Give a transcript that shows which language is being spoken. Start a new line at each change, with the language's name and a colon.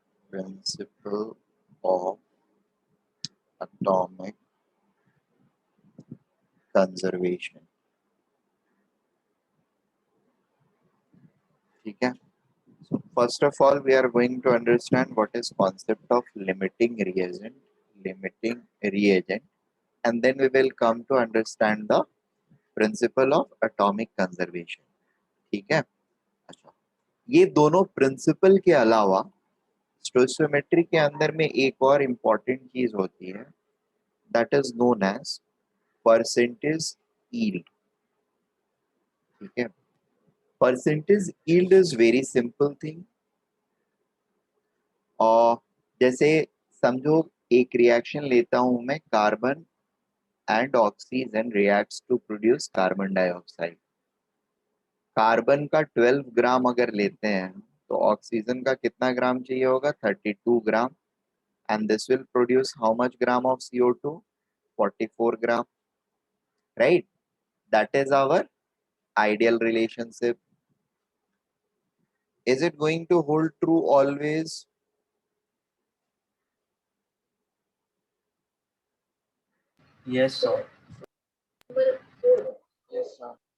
English: Principle of atomic conservation, ठीक है। So first of all, we are going to understand what is concept of limiting reagent, and then we will come to understand the principle of atomic conservation,
Hindi: ठीक है। अच्छा, ये दोनों principal के अलावा stoichiometry के अंदर में एक और इम्पोर्टेंट चीज होती है,
English: that is known as percentage yield,
Hindi: ठीक है।
English: Percentage yield is very simple thing.
Hindi: और जैसे समझो एक रिएक्शन लेता हूं मैं,
English: carbon and oxygen reacts to produce carbon dioxide,
Hindi: carbon का 12 ग्राम अगर लेते हैं तो ऑक्सीजन का कितना ग्राम चाहिए होगा? 32 ग्राम।
English: And this will produce how much gram of CO2? 44 gram, right? That is our ideal relationship. Is it going to hold true always? Yes, sir. Yes, sir.